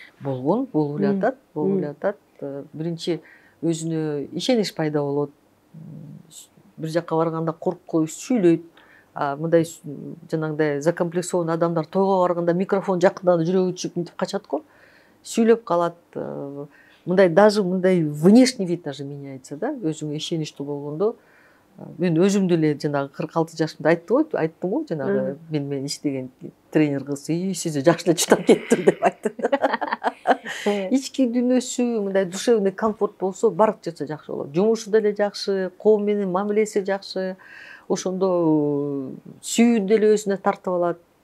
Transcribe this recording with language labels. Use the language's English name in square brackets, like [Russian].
[Kyrgyz] Болгон, болуп эле атат. Биринчи өзүнө ишенич пайда болот. Бир жакка барганда коркпой сүйлөйт. Мындай жанагындай закомплексованный адамдар тойго барганда микрофон жакындан жүрөгү түшүп мынтип качат го. Сүйлөп калат. [Russian] Мындай даже мындай внешний вид даже меняется, да? [Kyrgyz] Өзүңө ишеничтүү болгондо. Мен өзүм деле жанагы 46 жашымда айттым го, жанагы мен иштеген тренер кыз, сиз жакшы эле чыдап кеттим деп айтты. Ички дүйнөсү, мындай [Russian] душевный комфорт [Kyrgyz] болсо, барып жатса жакшы болот. Жумушу деле жакшы, коом менен мамилеси жакшы. Ошондо сүйүүнү деле өзүнө тартып алат.